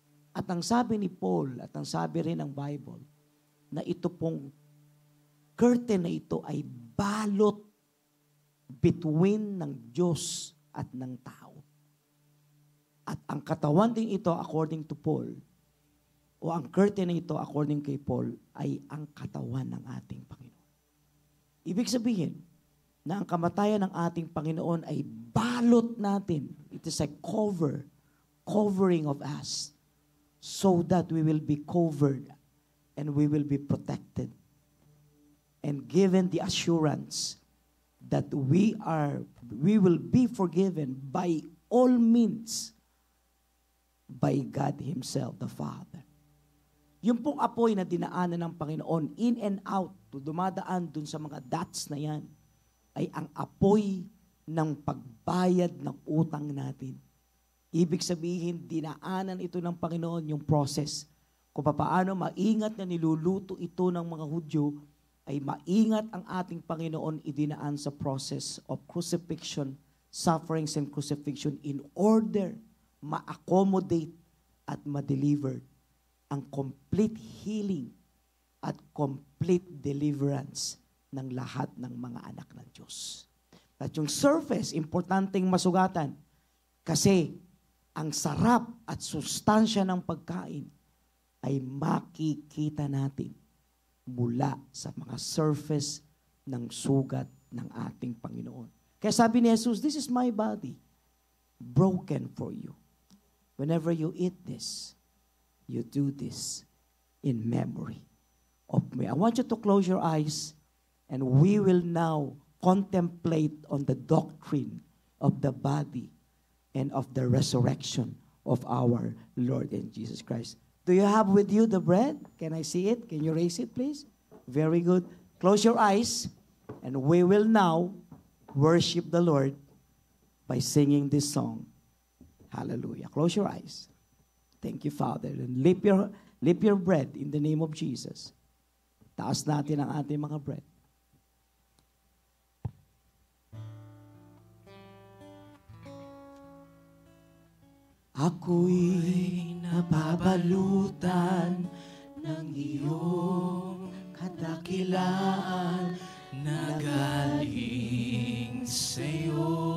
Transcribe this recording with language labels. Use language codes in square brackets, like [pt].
[tl] At ang sabi ni Paul, at ang sabi rin ng Bible, na ito pong curtain na ito ay balot between ng Diyos at ng tao. At ang katawan din ito, [en] according to Paul, [tl] o ang curtain na ito, according kay Paul, ay ang katawan ng ating Panginoon. Ibig sabihin, na ang kamatayan ng ating Panginoon ay balot natin. [en] It is a covering of us, so that we will be covered and we will be protected and given the assurance that we will be forgiven by all means by God Himself, the Father. [tl] Yung pong apoy na dinaanan ng Panginoon, [en] in and out, [tl] dumadaan dun sa mga dots na yan, ay ang apoy ng pagbayad ng utang natin. Ibig sabihin, dinaanan ito ng Panginoon yung process. Kung paano maingat na niluluto ito ng mga Hudyo, ay maingat ang ating Panginoon idinaan sa [en] process of crucifixion, sufferings and crucifixion in order [tl] ma-accommodate at ma-deliver ang [en] complete healing [tl] at [en] complete deliverance [tl] ng lahat ng mga anak ng Diyos. At yung surface, importanteng masugatan kasi ang sarap at sustansya ng pagkain ay makikita natin mula sa mga surface ng sugat ng ating Panginoon. Kaya sabi ni Jesus, [en] this is my body, broken for you. Whenever you eat this, you do this in memory of me. I want you to close your eyes and we will now contemplate on the doctrine of the body and of the resurrection of our Lord and Jesus Christ. Do you have with you the bread? Can I see it? Can you raise it, please? Very good. Close your eyes, and we will now worship the Lord by singing this song. Hallelujah. Close your eyes. Thank you, Father. And lift your bread in the name of Jesus. [tl] Taas natin ang ating mga bread. Ako'y nababalutan ng iyong kadakilaan na galing sa'yo.